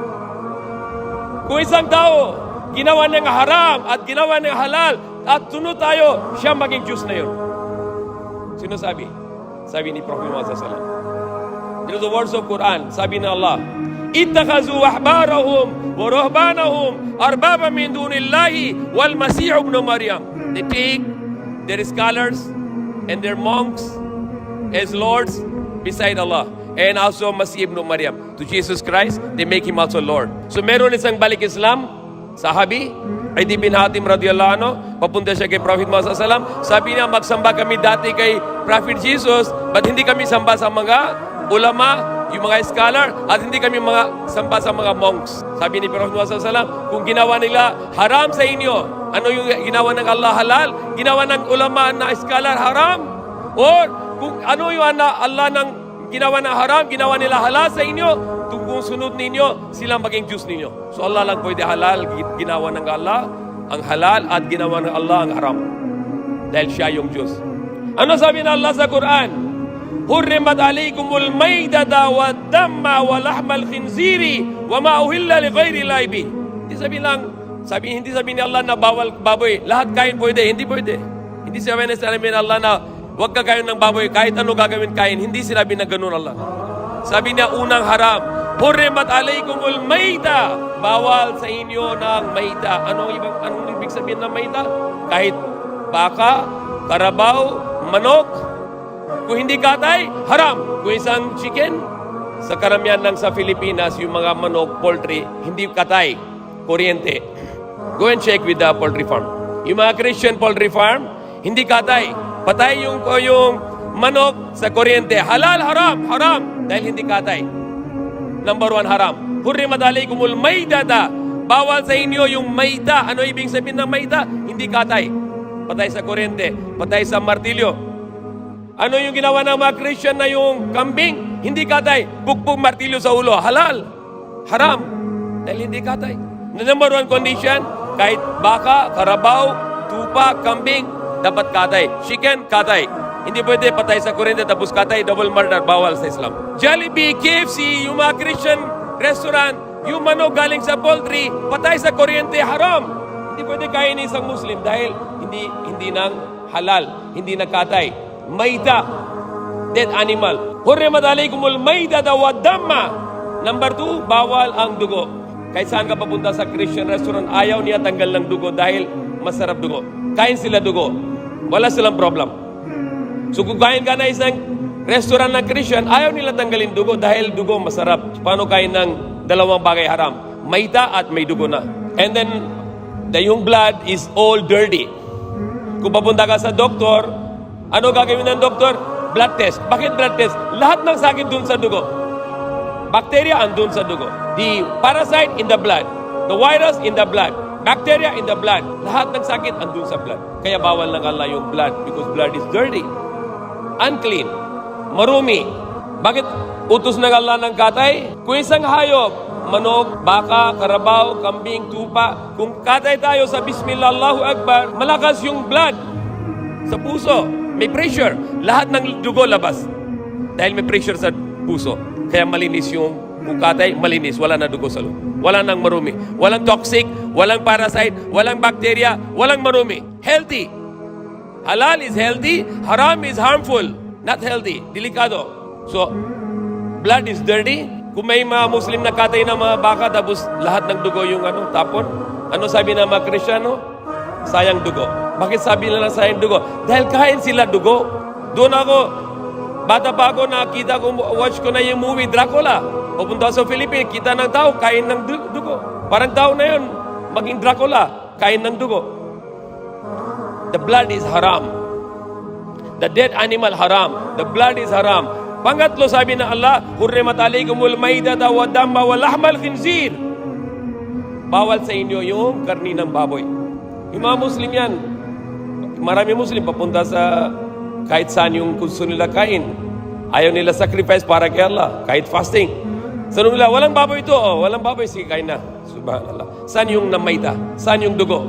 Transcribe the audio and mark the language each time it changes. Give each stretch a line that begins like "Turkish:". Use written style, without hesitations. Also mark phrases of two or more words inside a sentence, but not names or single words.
Filipino: Kung isang tao ginawa ng haram at ginawa ng halal at tunod tayo, siya maging Diyos na yun. Sino sabi? Sabi ni Prophet Muhammad
Arabic: صلى الله عليه وسلم.
English: It is the words of Quran.
Filipino: Sabi na Allah,
Arabic: اتخذوا أحبارهم ورهبانهم أربابا من دون الله والمسيح ابن مريم.
English: They take their scholars and their monks as lords beside Allah. And also
Arabic: مسيح ابن مريم.
English: To Jesus Christ, they make him also Lord.
Filipino: So meron isang balik Islam, sahabi, Adi bin Hatim
Arabic: رضي الله عنه,
Filipino: papunta siya kay Prophet Muhammad
Arabic: صلى الله عليه وسلم.
Filipino: Sabi niya, magsamba kami dati kay Prophet Jesus, but hindi kami samba sa mga ulama, yung mga scholar, at hindi kami samba sa mga monks. Sabi ni Prophet Muhammad
Arabic: صلى الله عليه وسلم,
Filipino: kung ginawa nila haram sa inyo, ano yung ginawa ng Allah halal? Ginawa ng ulama na scholar haram? Or kung ano yung Allah ng ginawa ng haram, ginawa nila halal sa inyo, kung sunod ninyo, sila maging Diyos ninyo. So Allah lang pwede halal, ginawa ng Allah ang halal at ginawa ng Allah ang haram. Dahil siya yung Diyos. Ano sabi ng Allah sa Quran?
Arabic: حرمت عليكم الميتة والدم ولحم الخنزير وما أهل لغير الله به.
Filipino: Hindi sabi ni Allah na bawal baboy. Lahat kain pwede, hindi pwede. Hindi sabi ni Allah na huwag ka kain ng baboy, kahit ano gagawin kain. Hindi sinabi na ganun Allah. Sabi niya unang haram,
Arabic: حرمت عليكم الميتة,
Filipino: bawal sa inyo ng mayta. Anong ibig sabihin ng mayta? Kahit baka, karabaw, manok, kung hindi katay, haram. Kung isang chicken, sa karamihan lang sa Pilipinas, yung mga manok, poultry, hindi katay, kuryente.
English: Go and check with the poultry farm.
Filipino: Yung mga Christian poultry farm, hindi katay. Patay yung manok sa kuryente. Halal, haram, haram. Dahil hindi katay. Number 1, haram.
Arabic: حرمت عليكم الميتة.
Filipino: Bawal sa inyo yung mayta. Ano ibig sabihin ng mayta? Hindi katay. Patay sa kuryente. Patay sa martilyo. Ano yung ginawa ng mga Christian na yung kambing? Hindi katay. Bukbog martilyo sa ulo. Halal. Haram. Dahil hindi katay. Number 1 condition, kahit baka, karabaw, tupa, kambing, dapat katay. Chicken, katay. Hindi pwede patay sa kuryente tapos katay,
English: double murder,
Filipino: bawal sa Islam. Jollibee, KFC, yung mga Christian restaurant, yung manok galing sa poultry, patay sa kuryente, haram. Hindi pwede kain isang Muslim dahil hindi nang halal, hindi nagkatay. Maida,
English: dead animal.
Arabic: حرمت عليكم الميتة والدم.
Filipino: Number 2, bawal ang dugo. Kahit saan ka papunta sa Christian restaurant, ayaw niya tanggal ng dugo dahil masarap dugo. Kain sila dugo. Wala silang problem. So kung kain ka na isang restaurant ng Christian, ayaw nila tanggalin dugo dahil dugo masarap. Paano kain ng dalawang bagay haram? Maita at may dugo na.
English: And then,
Filipino: yung
English: blood is all dirty.
Filipino: Kung papunta ka sa doktor, ano gagawin ng doktor?
English: Blood test.
Filipino: Bakit
English: blood test?
Filipino: Lahat ng sakit dun sa dugo. Bacteria andun sa dugo.
English: The parasite in the blood. The virus in the blood. Bacteria in the blood.
Filipino: Lahat ng sakit andun sa blood. Kaya bawal ng Allah yung blood
English: because blood is dirty.
Filipino: Unclean. Marumi. Bakit utos ng Allah ng katay? Kung isang hayop, manok, baka, karabaw, kambing, tupa, kung katay tayo sa
Arabic: بسم الله الله أكبر,
Filipino: malakas yung blood sa puso. May pressure. Lahat ng dugo labas. Dahil may pressure sa puso. Kaya malinis yung kung katay, malinis. Wala na dugo sa loob. Wala nang marumi. Walang toxic, walang parasite, walang bacteria, walang marumi. Healthy.
English: Halal is healthy, haram is harmful. Not healthy, delikado. So, blood is dirty.
Filipino: Kung may mga Muslim na katay ng mga baka, tapos lahat ng dugo yung tapon. Ano sabi ng mga Kristyano? Sayang dugo. Bakit sabi nila sayang dugo? Dahil kain sila dugo. Doon ako, bata pa ako, nakita ko, watch ko na yung movie Dracula. Pupunta sa Philippines, kita ng tao, kain ng dugo. Parang tao na yun, maging Dracula, kain ng dugo.
English: The blood is haram. The dead animal haram. The blood is haram.
Filipino: Pangatlo sabi ng Allah,
Arabic: حرمت عليكم الميتة والدم ولحم الخنزير.
Filipino: Bawal sa inyo yung karni ng baboy. Yung mga Muslim yan. Marami Muslim papunta sa kahit saan yung gusto nila kain. Ayaw nila sacrifice para kay Allah. Kahit fasting. Sabi nila, walang baboy ito. Oh, walang baboy. Sige, kain na. Subhanallah. Saan yung namaita? Saan yung dugo?